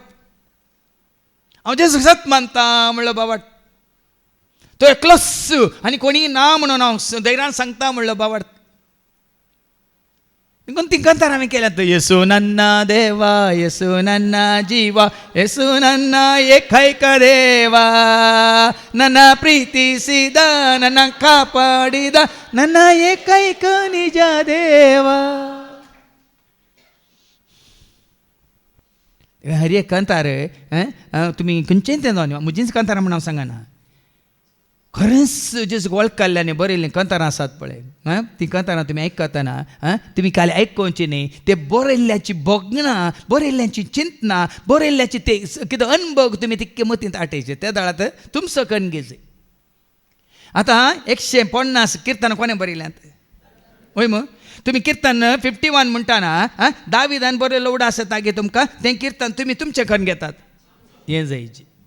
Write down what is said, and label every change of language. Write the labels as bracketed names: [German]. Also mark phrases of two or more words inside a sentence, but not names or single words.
[Konkani] हांव जेजूक सत मानता म्हणलो भावार्थ. तो एकलोच आनी कोणी ना म्हणून हांव धैर्यान सांगता म्हणलो भावार्थ. देखून तिंकांतार हांवें केल्यात. [Kannada] ಯೇಸು ನನ್ನ ದೇವಾ, ಯೇಸು ನನ್ನ ಜೀವಾ, ಯೇಸು ನನ್ನ ಏಕೈಕ ದೇವಾ, ನನ್ನ ಪ್ರೀತಿಸಿದ ನನ್ನ ಕಾಪಾಡಿದ ನನ್ನ ಏಕೈಕ ನಿಜ ದೇವ. [Konkani] हरे कंतार तुमी खंयचेंय तें जावन म्हजींच कंतारां म्हण हांव सांगना खरेंच जें वळख काडल्याने बरयल्लीं कंतारां आसात पळय ती कंतारां तुमी आयकतना तुमी खाली आयकोवची न्ही ते बरयल्ल्याची बोगणां बरयल्ल्याची चिंतनां बरयल्ल्याची ते कितें अनुभव तुमी तितके मतींत आटयचे त्या दाळांत तुमचो कणगेजे आतां 150 किर्तनां कोणें बरयल्यांत वय मग तुमी किर्तन 51 म्हणटाना दाविदान बरयलो उडास येता गे तुमकां तें किर्तन तुमी तुमचे कन्न घेतात हें जायचें